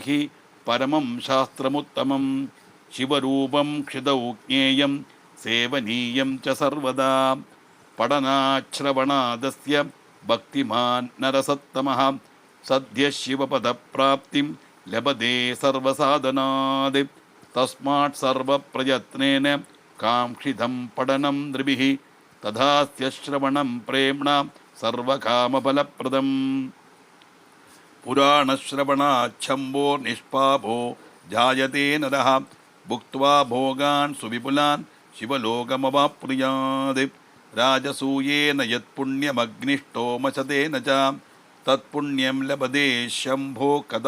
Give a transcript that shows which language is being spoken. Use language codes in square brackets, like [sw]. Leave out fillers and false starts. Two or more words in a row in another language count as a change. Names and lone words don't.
[sa] हि परमं शास्त्रमुत्तमं शिवरूपं क्षितौ ज्ञेयं सेवनीयं च सर्वदा पठनाश्रवणादस्य भक्तिमान् नरसत्तमः सद्य शिवपदप्राप्तिं लभते सर्वसाधनात् तस्मात् सर्वप्रयत्नेन कांक्षितं पठनं नृभिः तथास्य श्रवणं प्रेंण सर्वकामफलप्रदं. पुराणश्रवणाच्छम्भो निष्पापो जायते नरः भुक्त्वा भोगान् सुविपुलान् शिवलोकमवाप्नुयात् राजसूयेन यत्पुण्यमग्निष्टोमशतेन च तत्पुण्यं लभते शम्भो कदा